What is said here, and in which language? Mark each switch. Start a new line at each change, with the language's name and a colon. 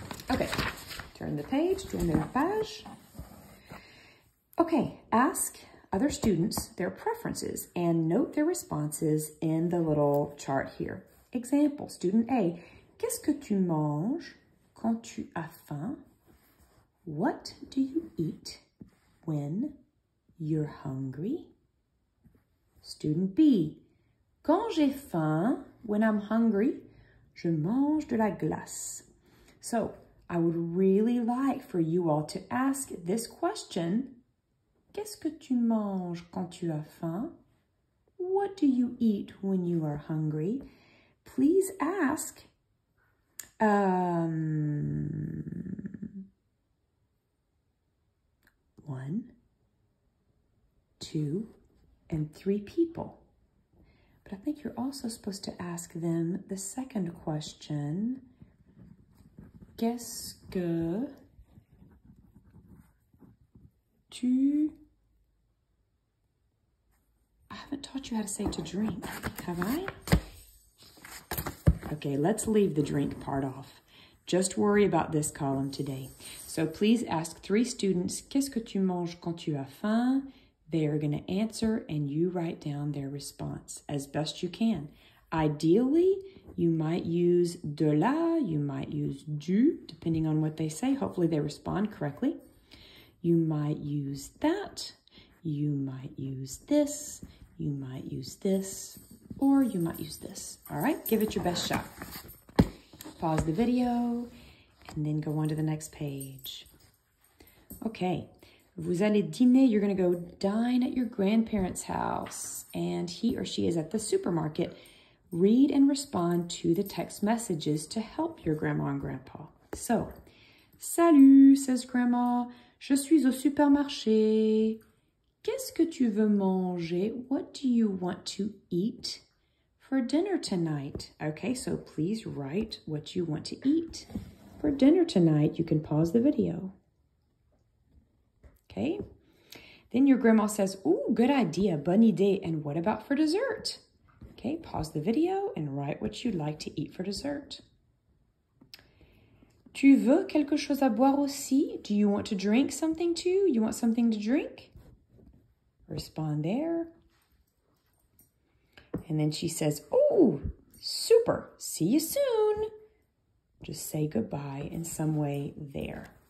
English: Okay, turn the page,
French: tourne la page.
English: Okay, ask other students their preferences and note their responses in the little chart here. Example, student A,
French: qu'est-ce que tu manges quand tu as faim?
English: What do you eat when you're hungry? Student B,
French: quand j'ai faim,
English: when I'm hungry,
French: je mange de la glace.
English: So I would really like for you all to ask this question.
French: Qu'est-ce que tu manges quand tu as faim?
English: What do you eat when you are hungry? Please ask 1, 2, and 3 people. But I think you're also supposed to ask them the second question.
French: Qu'est-ce que tu...
English: I haven't taught you how to say to drink, have I? Okay, let's leave the drink part off. Just worry about this column today. So please ask 3 students,
French: qu'est-ce que tu manges quand tu as faim?
English: They are going to answer and you write down their response as best you can. Ideally, you might use de la, you might use du, depending on what they say. Hopefully they respond correctly. You might use that, you might use this, you might use this, or you might use this. All right, give it your best shot. Pause the video and then go on to the next page. Okay.
French: Vous allez dîner,
English: you're going to go dine at your grandparents' house, and he or she is at the supermarket. Read and respond to the text messages to help your grandma and grandpa.
French: So, salut,
English: says grandma,
French: je suis au supermarché. Qu'est-ce que tu veux manger?
English: What do you want to eat for dinner tonight? Okay, so please write what you want to eat for dinner tonight. You can pause the video. Okay. Then your grandma says, ooh, good idea,
French: bonne idée.
English: And what about for dessert? Okay, pause the video and write what you'd like to eat for dessert.
French: Tu veux quelque chose à boire aussi?
English: Do you want to drink something too? You want something to drink? Respond there. And then she says, oh, super. See you soon. Just say goodbye in some way there.